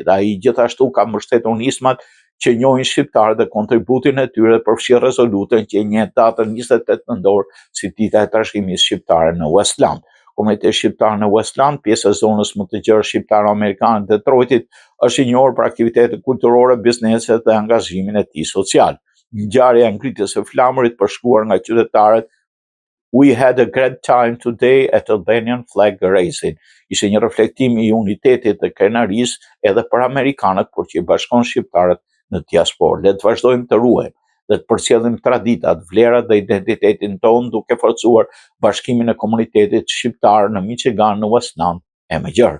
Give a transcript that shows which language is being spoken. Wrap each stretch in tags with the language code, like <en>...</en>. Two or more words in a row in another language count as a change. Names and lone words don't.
<sq>Ai gjithashtu ka mbështetur nismat që njohin shqiptarët dhe kontributin e tyre dhe përfshi rezolutën që njihet datën 28 nëntor si dita e trashëgimisë shqiptare në Westland. Komuniteti shqiptar në Westland, pjesë e zonës më të gjerë shqiptaro-amerikane të Detroitit, është i njohur për aktivitete kulturore, biznese dhe angazhimin e tij social. Ngjarja e ngritjes së flamurit përshkruar nga qytetarët</sq> <en>"We had a great time today at Albanian flag raising"</en> <sq>ishte një reflektim i unitetit dhe krenarisë edhe për amerikanët, por që i bashkon shqiptarët në diasporë. Le të vazhdojmë të ruajmë dhe të përcjellim traditat, vlerat dhe identitetin tonë duke forcuar bashkimin e komunitetit shqiptar në Michigan, në Westland e më gjerë.</sq>